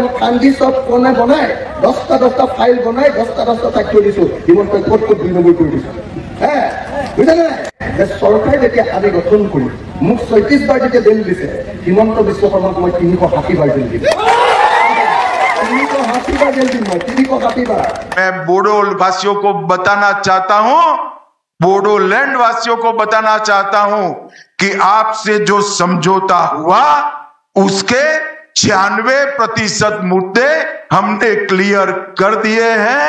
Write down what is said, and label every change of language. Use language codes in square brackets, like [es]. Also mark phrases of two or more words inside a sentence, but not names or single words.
[as] মই কান্দি চব বনাই 10টা ফাইল বনাই 10টা তথ্য দিছো, হিমন্তই ক'ত ক'ত 2 নম্বৰ কৰি দিছো। বুজিছে নাই? চৰকাৰ যেতিয়া আমি গঠন কৰি মোক 36 বাৰ যেতিয়া জেল দিছে, হিমন্ত বিশ্ব শৰ্মাক মই 380 বাৰ জেল দিম। [hi] 380 बार जेल दी मैं, 380 बार। मैं बोडो वासियों को बताना चाहता हूं, बोडोलैंड वासियों को बताना चाहता हूं कि आपसे जो समझौता हुआ उसके 96% मुद्दे हमने क्लियर कर दिए हैं।